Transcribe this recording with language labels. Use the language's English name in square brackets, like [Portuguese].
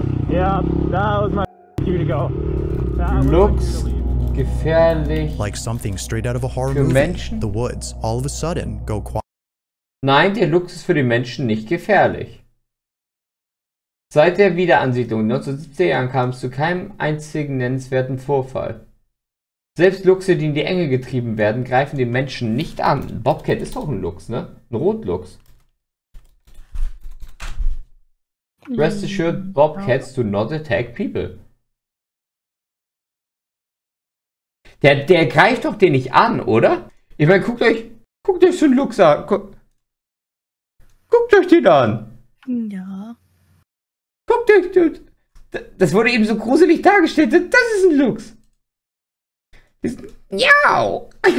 [English] Yeah, that was my cue to go. [German] Luchs, gefährlich. [English] Like something straight out of a horror [German] Für [English] movie, [German] Menschen? [English] the woods all of a sudden go quiet. [German] Nein, der Luchs ist für die Menschen nicht gefährlich. Seit der Wiederansiedlung in den 1970er Jahren kam es zu keinem einzigen nennenswerten Vorfall. Selbst Luchse, die in die Enge getrieben werden, greifen den Menschen nicht an. Bobcat ist doch ein Luchs, ne? Ein Rotluchs. [English] Rest assured, bobcats do not attack people. [German] Der greift doch den nicht an, oder? Ich meine, guckt euch so einen Luchs an. Guckt euch den an. Ja. Guckt euch, das wurde eben so gruselig dargestellt. Das ist ein Luchs. Miau.